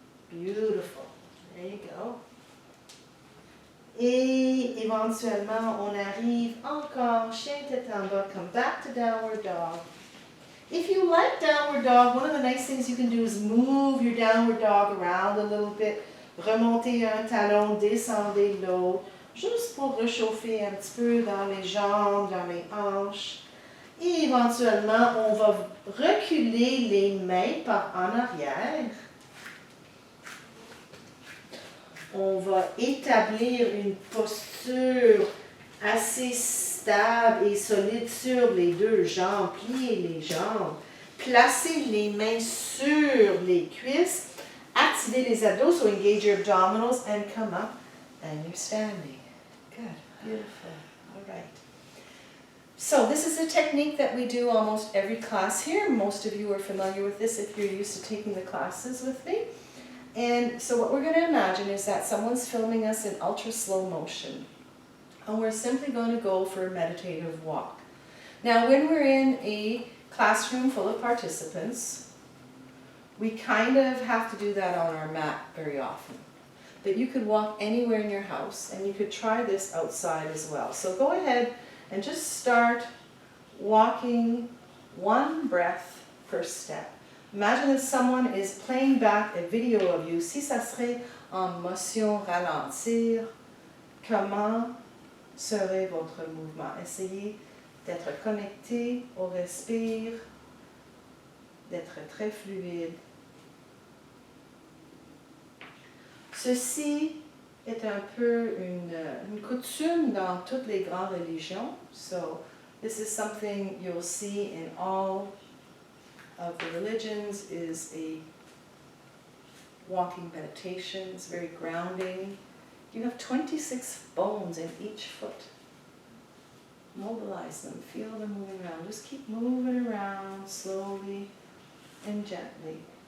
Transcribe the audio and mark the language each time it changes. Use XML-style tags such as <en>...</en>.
<en>Beautiful. There you go.</en> <fr>Et éventuellement, on arrive encore, chien tête en bas,</fr> <en>come back to downward dog. If you like downward dog, one of the nice things you can do is move your downward dog around a little bit.</en> <fr>Remontez un talon, descendez l'autre, juste pour réchauffer un petit peu dans les jambes, dans les hanches. Et éventuellement, on va reculer les mains par en arrière. On va établir une posture assez stable et solide sur les 2 jambes. Pliez les jambes. Placez les mains sur les cuisses. Activez les abdos,</fr> <en>so engage your abdominals and come up and you're standing. Good, beautiful. All right. So this is a technique that we do almost every class here. Most of you are familiar with this if you're used to taking the classes with me. And so what we're going to imagine is that someone's filming us in ultra slow motion. And we're simply going to go for a meditative walk. Now when we're in a classroom full of participants, we kind of have to do that on our mat very often. But you could walk anywhere in your house, and you could try this outside as well. So go ahead and just start walking 1 breath per step. Imagine that someone is playing back a video of you.</en> <fr>Si ça serait en motion ralentir, comment serait votre mouvement? Essayez d'être connecté au respire, d'être très fluide. Ceci est un peu une coutume dans toutes les grandes religions.</fr> <en>So this is something you'll see in all of the religions, is a walking meditation. It's very grounding. You have 26 bones in each foot. Mobilize them, feel them moving around. Just keep moving around slowly and gently.</en>